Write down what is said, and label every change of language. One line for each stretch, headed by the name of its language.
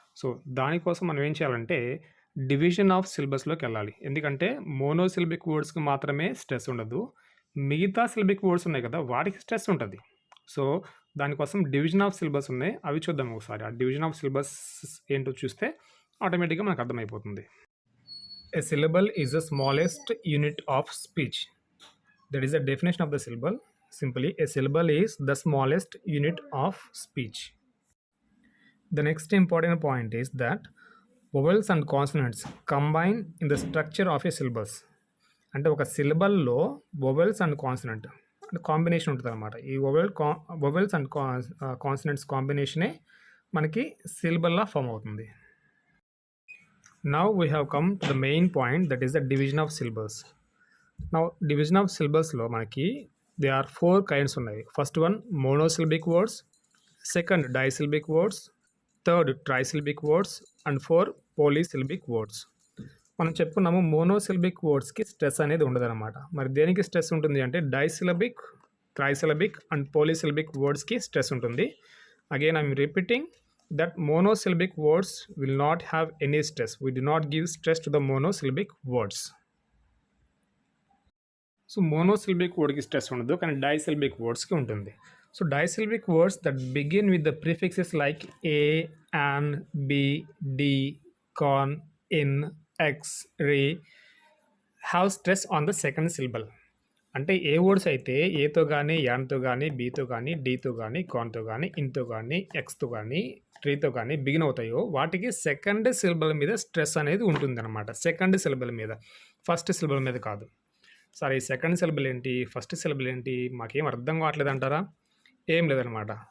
Telugu: So దానికోసం మనం ఏం చేయాలంటే డివిజన్ ఆఫ్ సిలబస్లోకి వెళ్ళాలి. ఎందుకంటే మోనోసిలబిక్ వర్డ్స్కి మాత్రమే స్ట్రెస్ ఉండదు, మిగతా సిలబిక్ వర్డ్స్ ఉన్నాయి కదా వాటికి స్ట్రెస్ ఉంటుంది. సో దానికోసం డివిజన్ ఆఫ్ సిలబస్ ఉన్నాయి, అవి చూద్దాం ఒకసారి. ఆ డివిజన్ ఆఫ్ సిలబస్ ఏంటో చూస్తే ఆటోమేటిక్గా మనకు అర్థమైపోతుంది.
English: A syllable is the smallest unit of speech. That is the definition of the syllable. Simply, a syllable is the smallest unit of speech. The next important point is that vowels and consonants combine in the structure of a syllables.
Telugu: అంటే ఒక సిలబల్లో vowels and consonant అంటే combination ఉంటుంది అనమాట. ఈ vowels and consonants కాంబినేషనే మనకి సిలబల్లా form అవుతుంది.
English: Now we have come to the main point, that is the division of syllables. Now division of syllables
Telugu: లో మనకి
English: there are 4 kinds
Telugu: ఉన్నాయి.
English: First one monosyllabic words, second disyllabic words, third trisyllabic words and 4 polysyllabic words.
Telugu: మనం చెప్పుకున్నాము monosyllabic వర్డ్స్కి stress అనేది ఉండదన్నమాట. మరి దేనికి stress ఉంటుంది అంటే డైసిలబిక్, ట్రైసిలబిక్ అండ్ పోలీసిలబిక్ వర్డ్స్కి స్ట్రెస్ ఉంటుంది.
English: Again I'm repeating that monosyllabic words will not have any stress. We do not give stress to the monosyllabic words. So monosyllabic word
Telugu: ki
English: stress
Telugu: undadu kani
English: disyllabic words
Telugu: ki untundi.
English: So disyllabic words that begin with the prefixes like a, an, b, d, con, in, x, re have stress on the second syllable.
Telugu: అంటే ఏ words అయితే ఏతో కానీ యాన్తో కానీ బీతో కానీ డీతో కానీ కాన్తో కానీ ఇన్తో కానీ ఎక్స్తో కానీ ట్రీతో కానీ బిగిన్ అవుతాయో వాటికి సెకండ్ సిలబల్ మీద స్ట్రెస్ అనేది ఉంటుందన్నమాట. సెకండ్ సిలబల్ మీద, ఫస్ట్ సిలబల్ మీద కాదు. సరే ఈ సెకండ్ సిలబల్ ఏంటి, ఫస్ట్ సిలబల్ ఏంటి, మాకేం అర్థం కావట్లేదు అంటారా? ఏం లేదనమాట.